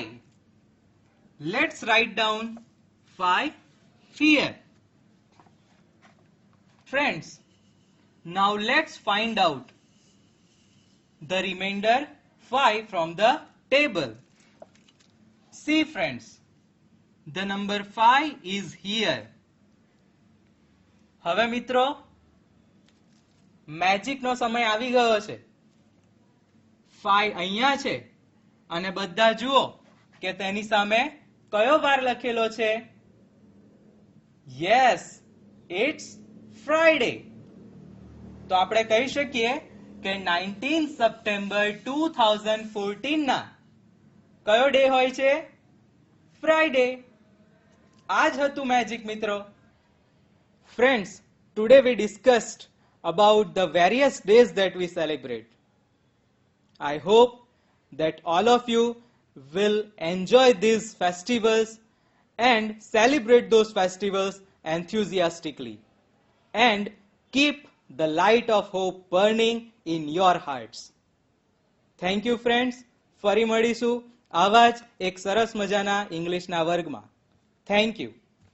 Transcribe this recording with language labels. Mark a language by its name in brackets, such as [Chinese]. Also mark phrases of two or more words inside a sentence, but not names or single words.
[English] Let's write down 5 here. Friends, now let's find out the remainder 5 from the table. See friends, the number 5 is here. [Gujarati] હવે મિત્રો મેજિક નો સમય આવી ગયો છે. 5 અહીંયા છે અને બધા જુઓ કે તેની સામે કયો વાર લખેલો છે. [English] Yes, it's Friday. [Gujarati] તો આપણે કહી શકીએ કે 19 સપ્ટેમ્બર 2014 ના કયો ડે હોય છે? ફ્રાઈડે. આ જ હતું મેજિક મિત્રો. [English] Friends, today we discussed about the various days that we celebrate. I hope that all of you will enjoy these festivals and celebrate those festivals enthusiastically and keep the light of hope burning in your hearts. Thank you friends. [Gujarati] ફરી મળીશું આવા જ એક સરસ મજાના ઇંગ્લિશના વર્ગમાં. [English] Thank you.